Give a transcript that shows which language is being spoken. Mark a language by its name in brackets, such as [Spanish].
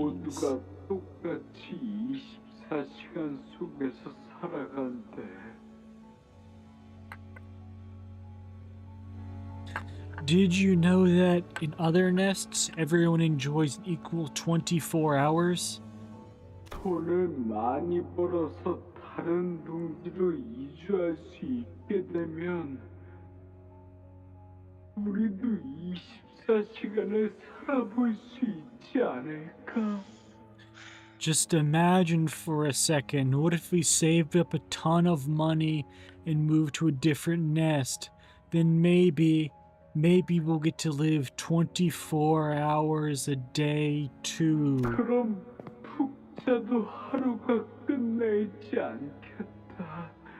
[Korean] 모두가 똑같이 24시간 속에서 살아간대. [English] Did you know that in other nests, everyone enjoys an equal 24 hours? [Korean] 돈을 많이 벌어서 다른 둥지로 이주할 수 있게 되면 우리도 24시간을 살아볼 수 있지 않을까? [English] Just imagine for a second, what if we saved up a ton of money and moved to a different nest? Then maybe we'll get to live 24 hours a day too. [Korean] 그럼 푹 자도 하루가 끝나 있지 않겠다.